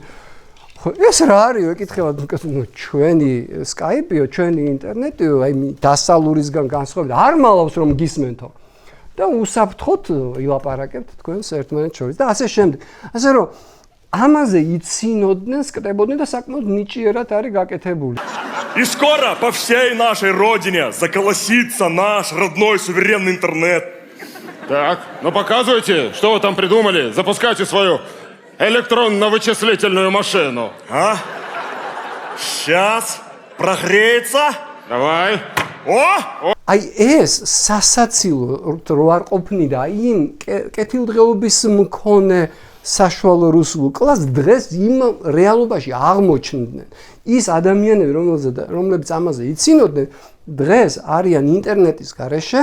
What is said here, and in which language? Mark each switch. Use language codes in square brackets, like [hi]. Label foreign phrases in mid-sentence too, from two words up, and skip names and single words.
[ka] ეს რა არისო ეკითხება ჩვენი Skype-იო ჩვენი ინტერნეტიო აი დასალურისგან განსხვავებით არ მალავს რომ გისმენთო და უსაფრთხოდ ილაპარაკებთ თქვენს ერთმანეთს შორის და ასე შემდეგ ასე რომ ამაზე იცინოდნენ, скребოდნენ და საკმაოდ ნიჭიერად არის გაკეთებული. [ru] И скоро по всей нашей родине заколосится наш родной суверенный интернет. Так, ну показывайте, что вы там придумали. Запускайте свою электронно-вычислительную машину. А? Сейчас прогреется. Давай. О! [ka] Აი ეს სასაცილო რო არ ყოფნიდა იმ კეთილდღეობის მქონე საშუალო რუსულ კლასს დღეს იმ რეალობაში აღმოჩნდნენ. ის ადამიანები, რომლებიც ამაზე იცინოდნენ, დღეს არიან ინტერნეტის გარეშე.